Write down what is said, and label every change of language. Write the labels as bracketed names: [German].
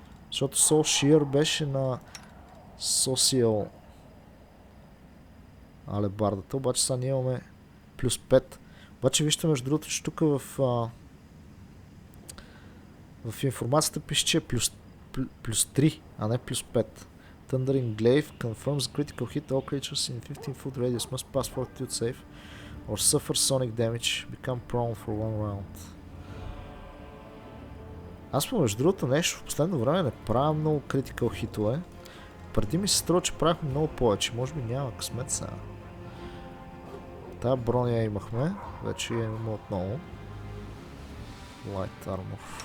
[Bulgarian] Защото Soul Shear беше на Social алебардата, обаче сега ние имаме +5. Обаче вижте, между другото, че тук в информацията пише, че е +3, а не +5. [English] Thundering Glaive confirms critical hit all creatures in 15 foot radius must pass fortitude save or suffer sonic damage, become prone for one round. [Bulgarian] Аз между другото нещо в последно време не правя много critical хитове. Преди ми се струва, че правихме много повече. Може би няма късмет сега. Тая броня имахме. Вече я имаме отново. Light Armor.